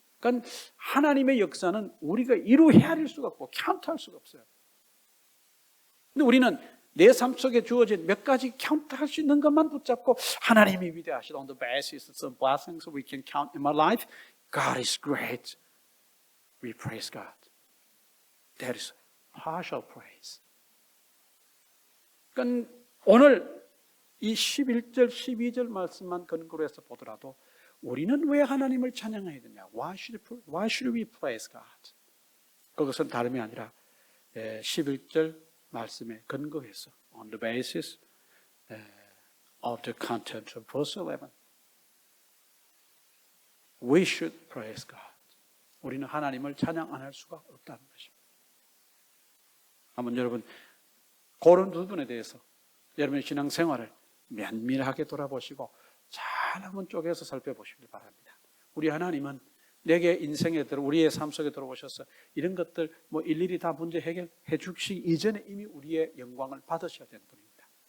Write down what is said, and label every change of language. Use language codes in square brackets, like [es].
[ko] 그러니까 하나님의 역사는 우리가 이루 헤아릴 수가 없고 카운트할 수가 없어요. 근데 우리는 내 삶 속에 주어진 몇 가지 카운트할 수 있는 것만 붙잡고 하나님이 위대하시다. [en] On the basis of some blessings we can count in my life, God is great. We praise God. That is partial praise. [ko] 그러니까 오늘 이 11절, 12절 말씀만 근거로 해서 보더라도 우리는 왜 하나님을 찬양해야 되냐? [en] Why should we praise God? [ko] 그것은 다름이 아니라 11절 말씀에 근거해서 [en] on the basis of the content of verse 11 we should praise God. [ko] 우리는 하나님을 찬양 안 할 수가 없다는 것입니다. 한번 여러분 그런 부분에 대해서 여러분의 신앙생활을 면밀하게 돌아보시고 잘 한번 쪼개서 살펴보시길 바랍니다. 우리 하나님은 내게 인생에 우리의 삶 속에 들어오셔서 이런 것들 일일이 다 문제 해결해 주시기 이전에 이미 우리의 영광을 받으셔야 되는 분입니다.